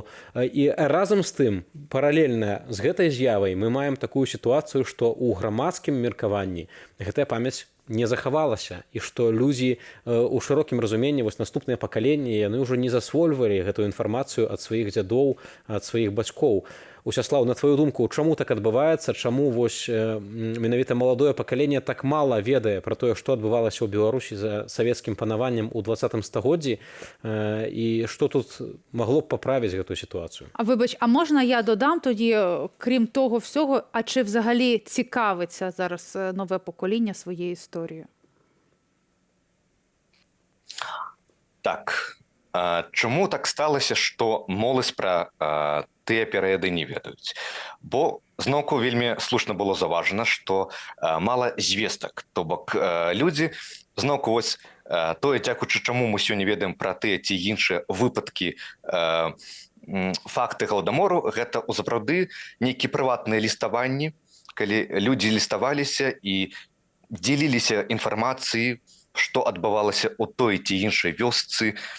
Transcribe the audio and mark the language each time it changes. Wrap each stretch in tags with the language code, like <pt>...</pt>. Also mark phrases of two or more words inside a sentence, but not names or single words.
<be>І разам з тым, паралельна з гэтай з'явай мы маем такую сітуацыю, што ў грамадскім меркаванні гэтая памяць не захавалася, і што людзі у шырокім разуменні, вось наступныя пакаленні, яны ўжо не засвольвалі гэтую інфармацыю ад сваіх дзядоў, ад сваіх бацькоў. Усяслав, на твою думку, чаму так адбываецца, чаму вось менавіта маладое пакаленне так мала ведае пра тое, што адбывалася ў Беларусі за савецкім панаваннем у 20 стагоддзі, і што тут магло б паправіць гэтую сітуацыю?</be> <uk>А вибач, а можна я додам тоді, крім того всього, а чи взагалі цікавиться зараз нове покоління своєю історією?</uk> <be>Так. Чаму так сталася, што моладзь пра тыя перыяды не ведаюць? Бо зноўку вельмі слушна было заўважана, што мала звестак, то бок людзі зноўку вось тое, дзякуючы чаму мы сёння ведаем пра тыя ці іншыя выпадкі, факты галадамору, гэта сапраўды нейкія прыватныя ліставанні, калі людзі ліставаліся і дзеліліся інфармацыяй, што адбывалася ў той ці іншай вёсцы.</be>